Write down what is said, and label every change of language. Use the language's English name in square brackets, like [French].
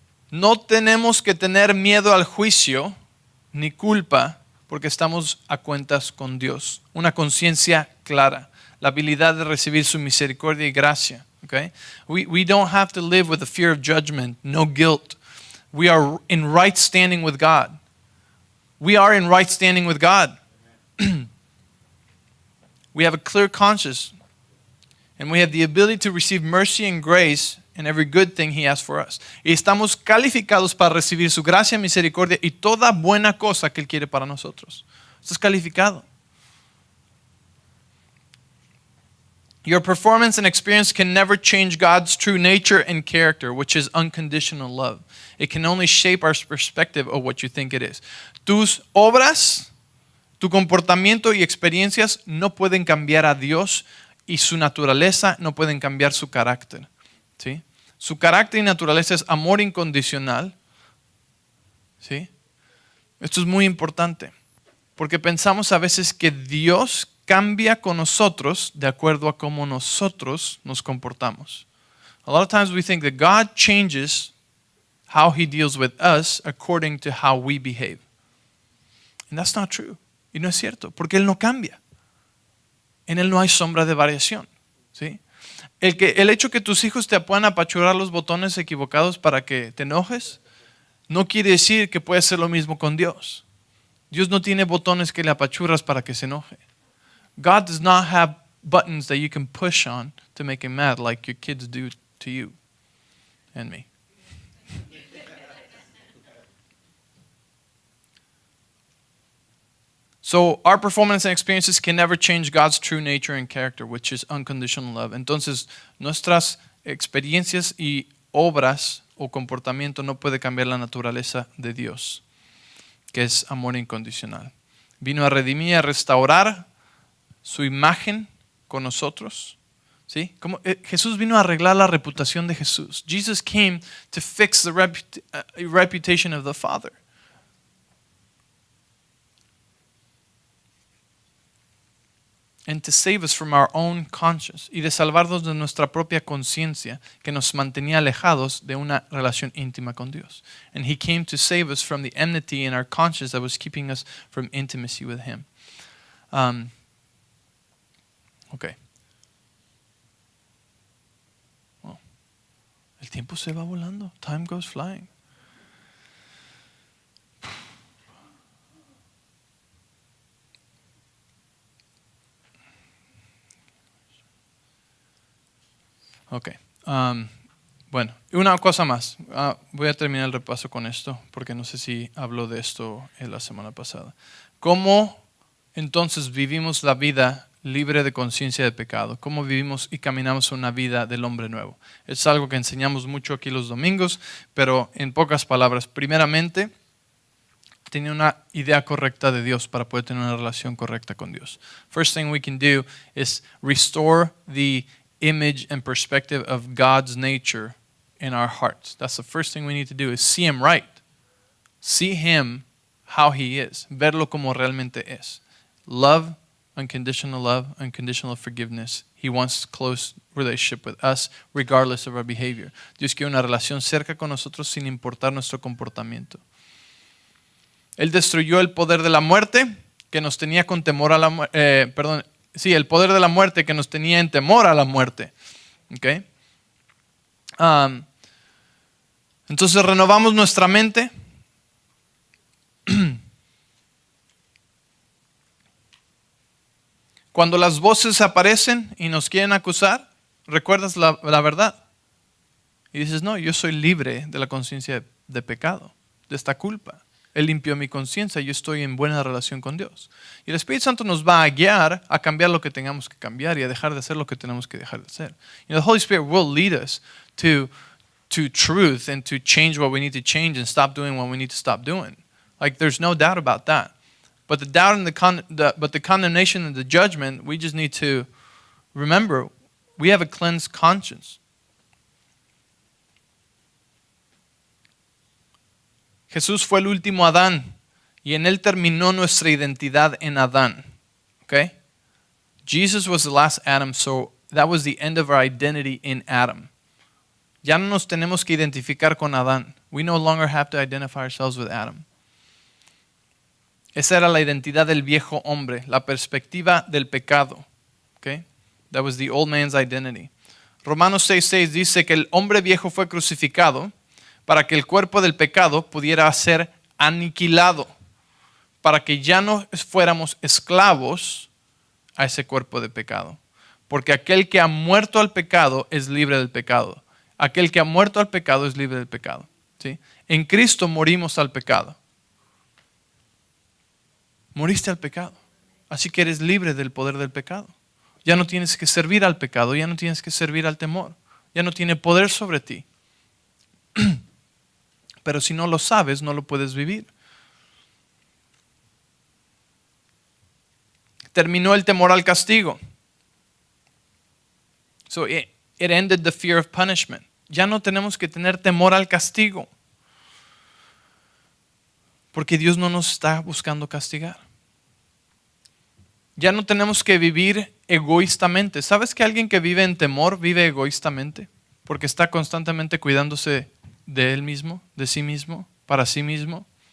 [Spanish] No tenemos que tener miedo al juicio ni culpa porque estamos a cuentas con Dios. Una conciencia clara, la habilidad de recibir su misericordia y gracia. [English] Okay? We don't have to live with the fear of judgment, no guilt. We are in right standing with God. We are in right standing with God. We have a clear conscience, and we have the ability to receive mercy and grace in every good thing He has for us. [Spanish] Y estamos calificados para recibir su gracia, misericordia y toda buena cosa que Él quiere para nosotros. Estás calificado. [English] Your performance and experience can never change God's true nature and character, which is unconditional love. It can only shape our perspective of what you think it is. [Spanish] Tus obras, tu comportamiento y experiencias no pueden cambiar a Dios y su naturaleza no pueden cambiar su carácter. ¿Sí? Su carácter y naturaleza es amor incondicional. ¿Sí? Esto es muy importante porque pensamos a veces que Dios cambia con nosotros de acuerdo a cómo nosotros nos comportamos. [English] A lot of times we think that God changes how He deals with us according to how we behave. And that's not true. [Spanish] Y no es cierto, porque Él no cambia. En Él no hay sombra de variación. ¿Sí? El hecho que tus hijos te puedan apachurrar los botones equivocados para que te enojes, no quiere decir que puedes hacer lo mismo con Dios. Dios no tiene botones que le apachurras para que se enoje. [English] God does not have buttons that you can push on to make Him mad like your kids do to you and me. So our performance and experiences can never change God's true nature and character, which is unconditional love. [Spanish] Entonces, nuestras experiencias y obras o comportamiento no puede cambiar la naturaleza de Dios, que es amor incondicional. Vino a redimir y a restaurar su imagen con nosotros. ¿Sí? Jesús vino a arreglar la reputación de Jesús. [English] Jesus came to fix the reputation of the Father. And to save us from our own conscience. [Spanish] Y de salvarnos de nuestra propia conciencia que nos mantenía alejados de una relación íntima con Dios. [English] And He came to save us from the enmity in our conscience that was keeping us from intimacy with Him. Okay. [Spanish] Oh. El tiempo se va volando. [English] Time goes flying. [Spanish] Ok. Bueno, una cosa más. Voy a terminar el repaso con esto, porque no sé si habló de esto en la semana pasada. ¿Cómo entonces vivimos la vida libre de conciencia de pecado? ¿Cómo vivimos y caminamos una vida del hombre nuevo? Es algo que enseñamos mucho aquí los domingos, pero en pocas palabras. Primeramente, tenía una idea correcta de Dios para poder tener una relación correcta con Dios. [English] First thing we can do is restore the image and perspective of God's nature in our hearts. That's the first thing we need to do is see Him right. See Him how He is. [Spanish] Verlo como realmente es. [English] love, unconditional forgiveness. He wants close relationship with us regardless of our behavior. [Spanish] Dios quiere una relación cerca con nosotros sin importar nuestro comportamiento. Él destruyó el poder de la muerte que nos tenía con temor a la muerte. El poder de la muerte que nos tenía en temor a la muerte. Okay. Entonces renovamos nuestra mente. Cuando las voces aparecen y nos quieren acusar, recuerdas la verdad. Y dices, no, yo soy libre de la conciencia de pecado, de esta culpa. Él limpió mi conciencia, yo estoy en buena relación con Dios. Y el Espíritu Santo nos va a guiar a cambiar lo que tengamos que cambiar y a dejar de hacer lo que tenemos que dejar de hacer. [English] The Holy Spirit will lead us to truth and to change what we need to change and stop doing what we need to stop doing. Like there's no doubt about that. But the doubt and the condemnation and the judgment, we just need to remember we have a cleansed conscience. [Spanish] Jesús fue el último Adán y en él terminó nuestra identidad en Adán. [English] Okay? Jesus was the last Adam, so that was the end of our identity in Adam. [Spanish] Ya no nos tenemos que identificar con Adán. [English] We no longer have to identify ourselves with Adam. [Spanish] Esa era la identidad del viejo hombre, la perspectiva del pecado. [English] Okay? That was the old man's identity. [Spanish] Romanos 6:6 dice que el hombre viejo fue crucificado para que el cuerpo del pecado pudiera ser aniquilado, para que ya no fuéramos esclavos a ese cuerpo de pecado. Porque aquel que ha muerto al pecado es libre del pecado. Aquel que ha muerto al pecado es libre del pecado. ¿Sí? En Cristo morimos al pecado. Moriste al pecado. Así que eres libre del poder del pecado. Ya no tienes que servir al pecado, ya no tienes que servir al temor. Ya no tiene poder sobre ti. Pero si no lo sabes, no lo puedes vivir. Terminó el temor al castigo. [English] So it ended the fear of punishment. [Spanish] Ya no tenemos que tener temor al castigo. Porque Dios no nos está buscando castigar. Ya no tenemos que vivir egoístamente. ¿Sabes que alguien que vive en temor vive egoístamente? Porque está constantemente cuidándose de él mismo, de sí mismo, para sí mismo.